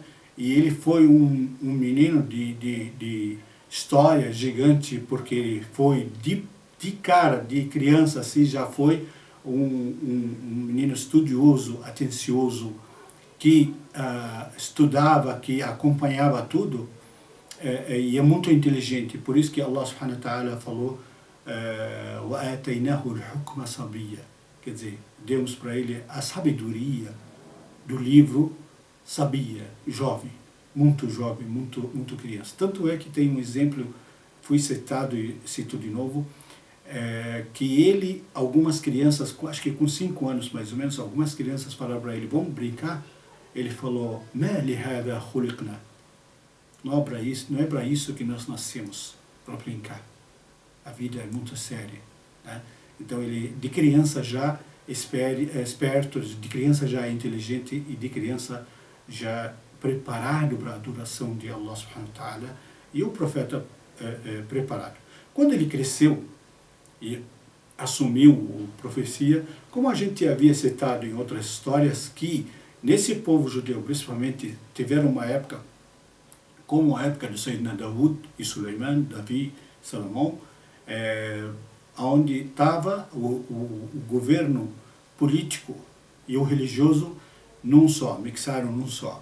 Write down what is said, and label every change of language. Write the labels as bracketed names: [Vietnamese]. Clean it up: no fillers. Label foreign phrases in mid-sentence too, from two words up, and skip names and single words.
[Portuguese] E ele foi um menino de história gigante, porque ele foi de cara, de criança assim, já foi um menino estudioso, atencioso, que estudava, que acompanhava tudo, e é muito inteligente. Por isso que [Arabic] الله سبحانه وتعالى falou وَآتَيْنَاهُ الْحُكْمَ صَبِيًّا, [Portuguese] quer dizer, demos para ele a sabedoria do livro sabia, jovem, muito criança. Tanto é que tem um exemplo, fui citado e cito de novo, que ele, algumas crianças, acho que com 5 anos mais ou menos, algumas crianças falaram para ele, vamos brincar? Ele falou, [Arabic] مَا لِهَذَا خُلِقْنَا, [Portuguese] não é para isso que nós nascemos, para brincar. A vida é muito séria, né? Então ele, de criança já esperto, de criança já inteligente e de criança já preparado para a adoração de [Arabic] الله سبحانه وتعالى, [Portuguese] e o profeta preparado. Quando ele cresceu e assumiu a profecia, como a gente havia citado em outras histórias, que nesse povo judeu, principalmente, tiveram uma época, como a época de Sayyidina Daud e Suleiman, Davi, Salomão, onde estava o governo político e o religioso num só, mixaram num só.